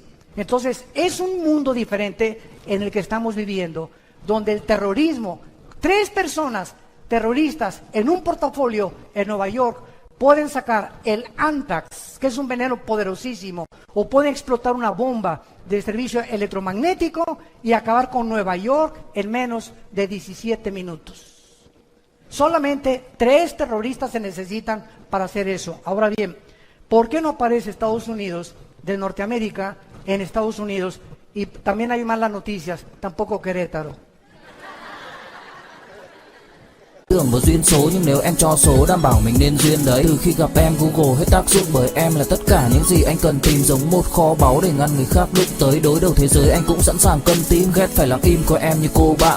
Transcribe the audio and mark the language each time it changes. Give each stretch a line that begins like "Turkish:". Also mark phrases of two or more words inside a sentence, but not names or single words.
Spanish: Entonces, es un mundo diferente en el que estamos viviendo, donde el terrorismo, 3 personas terroristas en un portafolio en Nueva York pueden sacar el Anthrax, que es un veneno poderosísimo, o pueden explotar una bomba de servicio electromagnético y acabar con Nueva York en menos de 17 minutos. Solamente 3 terroristas se necesitan para hacer eso. Ahora bien, ¿por qué no aparece Estados Unidos de Norteamérica en Estados Unidos? Y también hay malas noticias, tampoco Querétaro.
Vietnamese: Tưởng vào duyên số nhưng nếu em cho số đảm bảo mình nên duyên đấy. Từ khi gặp em Google hết tác dụng bởi em là tất cả những gì anh cần tìm, giống một kho báu để ngăn người khác đụng tới. Đối đầu thế giới anh cũng sẵn sàng cân tím, ghét phải lặng im coi em như cô bạn.